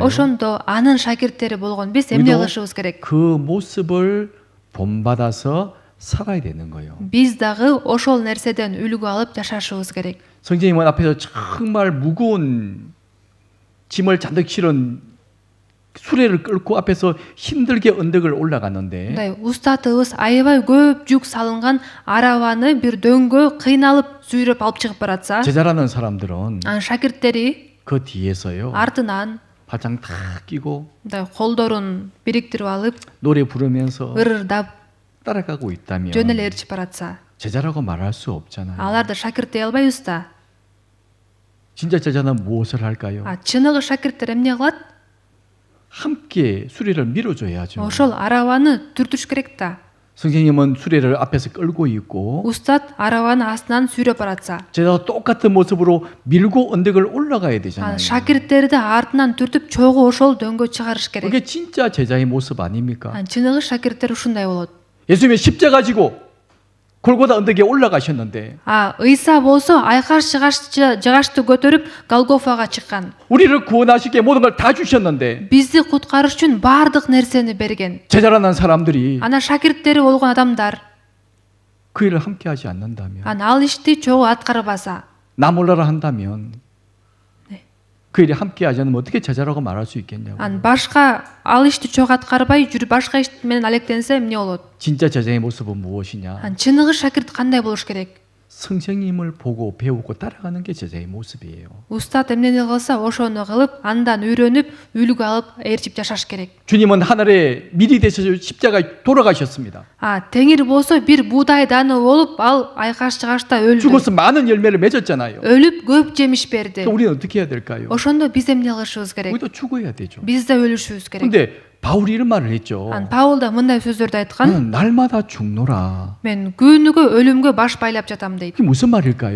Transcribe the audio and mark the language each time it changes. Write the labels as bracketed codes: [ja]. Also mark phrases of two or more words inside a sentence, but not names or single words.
[ky] Ошондо анын шакирттери болгон биз эмне кылышыбыз керек? [ko] 그 모습을 본받아서 살아야 되는 거예요. [ky] Биз дагы ошол нерседен үлгү алып жашашыбыз керек. [ko] 성령님은 앞에서 정말 무거운 짐을 잔뜩 실은 수레를 끌고 앞에서 힘들게 언덕을 올라갔는데, [ky] Мындай устатыбыз аябай көп жүк салынган арабаны бир дөңгө кыйналып сүйрөп алып чыгып баратса, [ko] 제자라는 사람들은 [ky] анын шакирттери [ko] 그 뒤에서요 [ky] артынан [ko] 발장 다 끼고 [ky] мындай колдорун бириктирип алып, [ko] 노래 부르면서 [ky] ырырдап [ko] 따라가고 있다면 [ky] жөн эле ээрчип баратса, [ko] 제자라고 말할 수 없잖아요. [ky] аларды шакирт дей албайбыз да. [ko] 진짜 제자는 무엇을 할까요? [ky] Чыныгы шакирттер эмне кылат? [ko] 함께 수레를 밀어줘야죠. [ky] Ошол арабаны түртүш керек да. [ko] 선생님은 수레를 앞에서 끌고 있고 [ky] Устат арабаны астынан сүйрөп баратса, [ko] 제자도 똑같은 모습으로 밀고 언덕을 올라가야 되잖아요. [ky] шакирттерди артынан түртүп чогуу ошол дөңгө чыгарыш керек. [ko] 그게 진짜 제자의 모습 아닙니까? [ky] Чыныгы шакирттер ушундай болот. [ko] 예수님이 십자가 지고 골고다 언덕에 올라가셨는데 [ky] ыйса болсо айкаш жыгашты көтөрүп Голгофага чыккан. [ko] 우리를 구원하시기에 모든 걸 다 주셨는데 [ky] Бизди куткарыш үчүн баардык нерсени берген. [ko] 제자라는 사람들이 [ky] Ана шакирттери болгон адамдар [ko] 그 일을 함께 하지 않는다면, [ky] ал ишти чогуу аткарбаса, [ko] 나 몰라라 한다면 그 일에 함께 하지 않으면 어떻게 제자라고 말할 수 있겠냐고. [ky] башка ал ишти чогуу аткарбай жүрүп башка иш менен алектенсе эмне болот? [ko] 진짜 제자의 모습은 무엇이냐? [ky] Чыныгы шакирт кандай болуш керек? [ko] 선생님을 보고 배우고 따라가는 게 제자의 모습이에요. [ky] Устат эмнени кылса ошону кылып, андан үйрөнүп, үлгү алып, ээрчип жашаш керек. [ko] 주님은 하늘에 밀이 되셔서 십자가에 돌아가셨습니다. [ky] Теңир болсо бир буудай даны болуп, ал айкаш жыгашта өлдү. [ko] 죽어서 많은 열매를 맺었잖아요. [ky] өлүп көп жемиш берди. [ko] 그럼 우리는 어떻게 해야 될까요? [ky] Ошондо биз эмне кылышыбыз керек? [ko] 우리도 죽어야 되죠. [ky] Биз да өлүшүбүз керек. [ko] 근데 바울이 이런 말을 했죠. [ky] Паул да мындай сөздөрдү айткан. [ko] 나는 날마다 죽노라. [ky] Мен күнүгө өлүмгө баш байлап жатам дейт. [ko] 이게 무슨 말일까요?